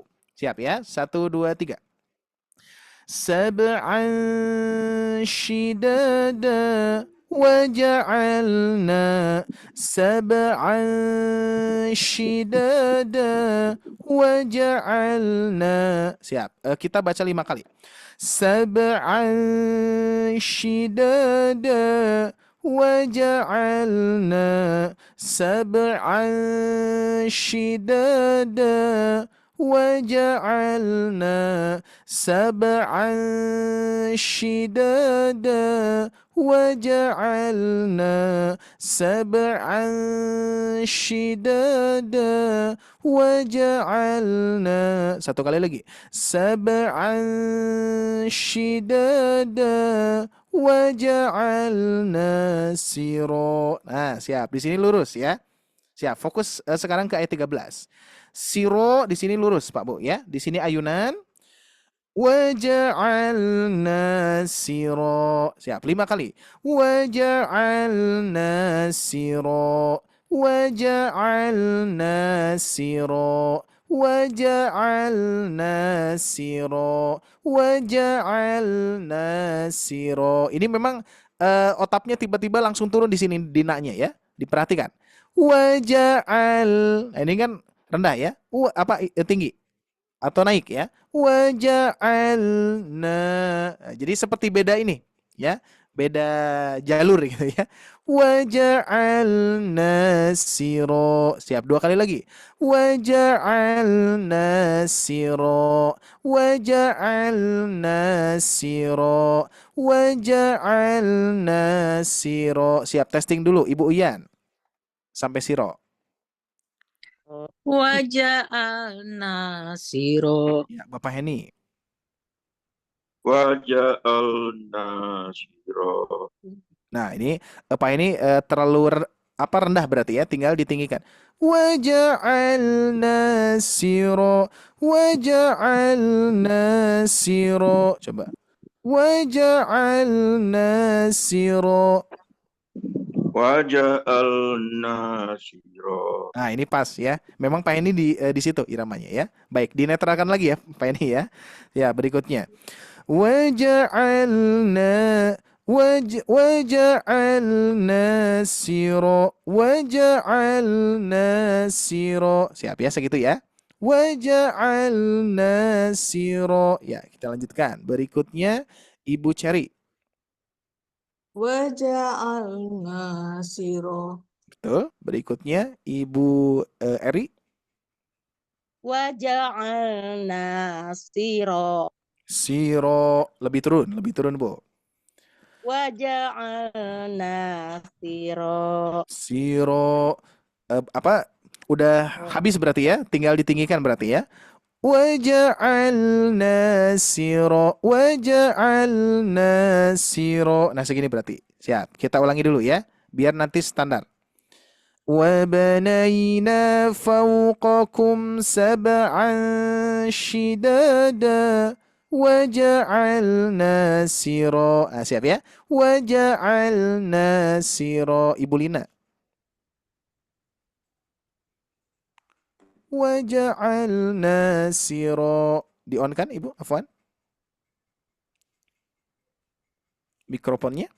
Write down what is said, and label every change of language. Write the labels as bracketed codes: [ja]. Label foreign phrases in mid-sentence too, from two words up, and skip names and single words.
[id] Siap ya. 1 2 3. [ar] سبعا شدادا وجعلنا سبعا شدادا وجعلنا. [id] Siap. Kita baca 5 kali. [ar] سبعا شدادا وجعلنا سبعا شدادا وجعلنا سبعا شدادا وجعلنا سبعا شدادا وجعلنا. [id] Satu kali lagi. [ar] سبعا شدادا وجعلنا سراجا. [id] Nah, siap. Di sini lurus ya. Siap. Fokus sekarang ke ayat 13. Siro di sini lurus, Pak Bu ya. Di sini ayunan. [ar] وجعلنا سراجا. [id] Siap. 5 kali. [ar] وجعلنا سراجا. وجعلنا سراجا. وجعلنا سراجا. وجعلنا سراجا. [id] Ini memang otapnya tiba-tiba langsung turun di sini dinanya ya. Diperhatikan. Waja'al. Nah, ini kan rendah ya. Tinggi atau naik ya. Waja'alna. Jadi seperti beda ini ya. Beda jalur gitu ya. [ar] وجعلنا سراجا. [id] Siap. 2 kali lagi. [ar] وجعلنا سراجا. وجعلنا سراجا. وجعلنا سراجا. [id] Siap. Testing dulu Ibu Uyan. Sampai siro. [ar] وجعلنا سراجا. [id] Ya, Bapak Heni. [ar] وجعلنا سراجا. [id] Nah, ini Pak ini terlalu rendah berarti ya, tinggal ditinggikan. [ar] وجعلنا سراجا وجعلنا سراجا. Coba. وجعلنا سراجا. وجعلنا سراجا. [id] Nah, ini pas ya. Memang Pak ini di situ iramanya ya. Baik, dinetralkan lagi ya Pak ini ya. Ya, berikutnya. [ar] وجعلنا سراجا. وجعلنا سراجا. [id] Siap ya, segitu ya. [ar] وجعلنا سراجا. [id] Ya, kita lanjutkan. Berikutnya Ibu Cherry. [ar] وجعلنا سراجا. [id] Betul. Berikutnya Ibu Eri. [ar] وجعلنا سراجا. Siro. [id] Lebih turun Bu. [ar] وجعلنا سراجا. [id] Siro. Udah habis berarti ya? Tinggal ditinggikan berarti ya? [ar] وجعلنا سراجا وجعلنا سراجا. [id] Nah, segini berarti. Siap. Kita ulangi dulu ya. Biar nanti standar. [ar] وَبَنَيْنَا فَوْقَكُمْ سَبْعًا شِدَادًا وَجَعَلْنَا سِرًا. [id] Siap ya? [ar] وَجَعَلْنَا سِرًا. [id] Ibu Lina. [ar] وَجَعَلْنَا سِرًا. [id] Di-on kan Ibu? Afwan. Mikrofonnya.